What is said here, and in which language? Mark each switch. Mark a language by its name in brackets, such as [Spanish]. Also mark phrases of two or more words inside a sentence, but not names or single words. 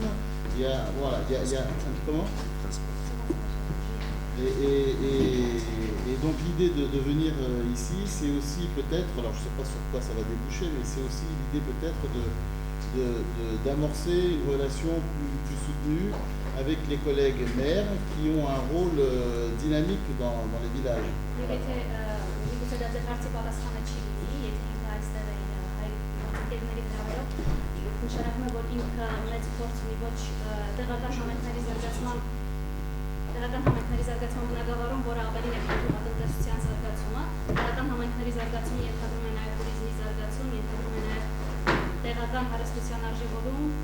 [French] Il y a comment et donc l'idée de venir ici, c'est aussi peut-être, alors je ne sais pas sur quoi ça va déboucher, mais c'est aussi l'idée peut-être d'amorcer une relation plus soutenue avec les collègues maires qui ont un rôle dynamique dans les villages. [Armenian] Նշանակում է, որ ինքը մեծ փորձ ունի ոչ տեղական համայնքների զարգացման բնագավառում, որը ավելին է գյուղատնտեսության զարգացումը, տեղական համայնքների զարգացումը ենթադրում է նաև туриզմի զարգացում, ենթադրում է նաև տեղական հարստության արժևորում,